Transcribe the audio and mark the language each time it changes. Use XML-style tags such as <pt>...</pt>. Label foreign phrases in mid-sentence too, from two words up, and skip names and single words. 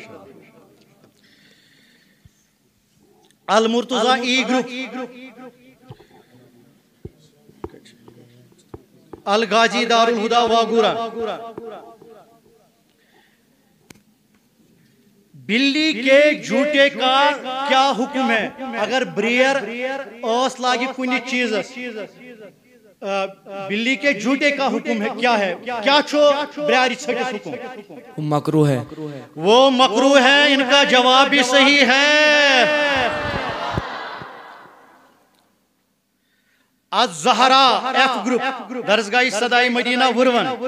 <ks>المرتضی ای گروپ الغازی دارالہدا واگورا.</ks> <ur>بلی کے جھوٹے کا کیا حکم ہے؟</ur> <ks>اگر بریر اوس لاگی کنی چیز</ks> <ur>بلی کے جھوٹے کا حکم ہے کیا ہے؟</ur> <ks>کیا چھو بریاری چھٹس حکم؟</ks> <ur>مکروہ ہے. وہ مکروہ ہے. ان کا جواب بھی صحیح ہے.</ur> <ks>الزہرا ایف گروپ درسگاہ صدائی مدینہ ورون.</ks>